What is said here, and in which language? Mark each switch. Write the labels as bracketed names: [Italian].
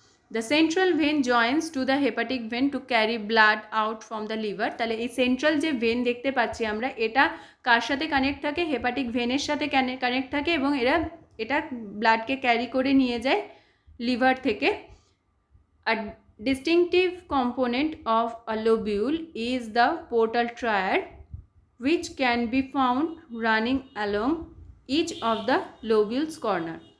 [English] The central vein joins to the hepatic vein to carry blood out from the liver. [Bangla] তাহলে এই central যে when দেখতে পাচ্ছি আমরা, এটা কার সাথে কানেক্ট থাকে, হেপাটিক ভেনের সাথে কানেক্ট থাকে এবং এটা ব্লাডকে ক্যারি করে নিয়ে যায় লিভার থেকে। [English] A distinctive component of a lobule is the portal triad, which can be found running along each of the lobules corner.